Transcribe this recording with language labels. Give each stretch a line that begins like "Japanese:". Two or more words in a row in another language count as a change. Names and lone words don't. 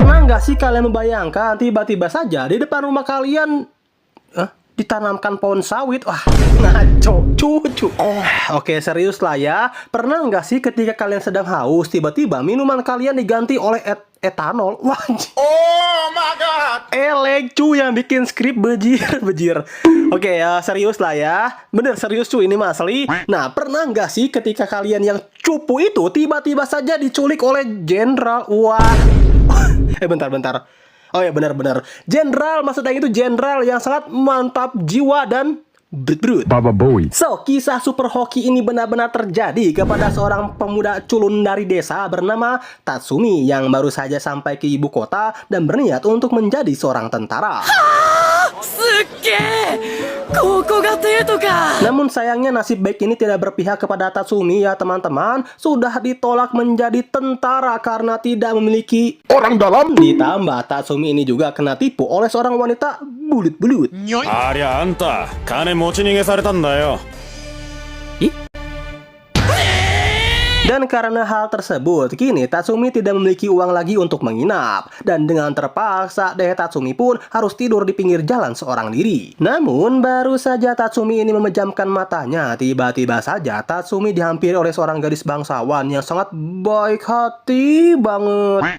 Indonesian: nggak sih kalian membayangkan tiba-tiba saja di depan rumah kalian ditanamkan pohon sawit? Wah, ngaco, cucu. Oke, serius lah ya. Pernah nggak sih ketika kalian sedang haus, tiba-tiba minuman kalian diganti oleh etanol? Wah,
English: oh my god.
Indonesian: Cu yang bikin skrip bejir. Oke ya, serius lah ya. Bener serius cu, ini mah asli. Nah, pernah nggak sih ketika kalian yang cupu itu tiba-tiba saja diculik oleh jenderal? Wah. Bentar. Oh ya, benar. Jenderal, maksudnya itu jenderal yang sangat mantap jiwa dan brut. Baba Boy. So, kisah super hoki ini benar-benar terjadi kepada seorang pemuda culun dari desa bernama Tatsumi yang baru saja sampai ke ibu kota dan berniat untuk menjadi seorang tentara. Namun sayangnya nasib baik ini tidak berpihak kepada Tatsumi ya teman-teman. Sudah ditolak menjadi tentara karena tidak memiliki orang dalam. Ditambah Tatsumi ini juga kena tipu oleh seorang wanita bulut-bulut.
Japanese: ありゃあんた金持ち逃げされたんだよ。
Indonesian: Dan karena hal tersebut, kini Tatsumi tidak memiliki uang lagi untuk menginap. Dan dengan terpaksa, Tatsumi pun harus tidur di pinggir jalan seorang diri. Namun, baru saja Tatsumi ini memejamkan matanya, tiba-tiba saja Tatsumi dihampiri oleh seorang gadis bangsawan yang sangat baik hati banget.